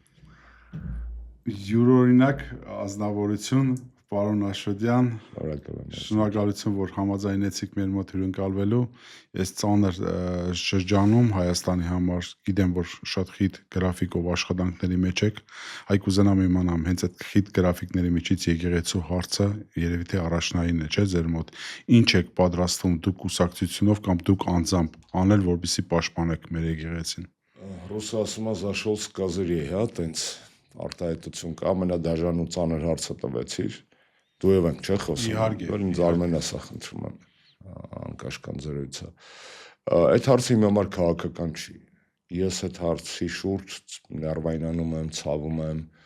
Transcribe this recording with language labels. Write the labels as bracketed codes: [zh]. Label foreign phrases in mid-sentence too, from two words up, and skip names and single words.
[hy] յուրօրինակ ազնվորություն, պարոն Աշոտյան, շնորհակալություն, որ համաձայնեցիք մեր մոտ հյուրընկալվելու։ Ես ծանր շրջանում Հայաստանի համար գիտեմ, որ շատ խիտ գրաֆիկով աշխատանքների մեջ եք, այ կուզենամ իմանամ հենց այդ խիտ գրաֆիկների միջից եկեղեցու հարցը երևի թե առաջնայինն է, չէ՞, ձեր մոտ։ Ինչ եք պատրաստվում դուք կուսակցությունով կամ դուք անձամբ անել, որպեսզի պաշտպանեք մեր եկեղեցին։ Ռուսը ասում է [ru] «Зашел с козырей», [hy] հա, տենց արտահայտություն կա, ամենադաժան ու ծանր հարցը տվեցիր, դու եւ ենք չէ խոսում, որ ինձ Արմեն ասա խնդրում եմ, անկաշկան զրույցը։ Այդ հարցը իմ համար քաղաքական չի։ Ես այդ հարցի շուրջ ներվայնանում եմ, ցավում եմ,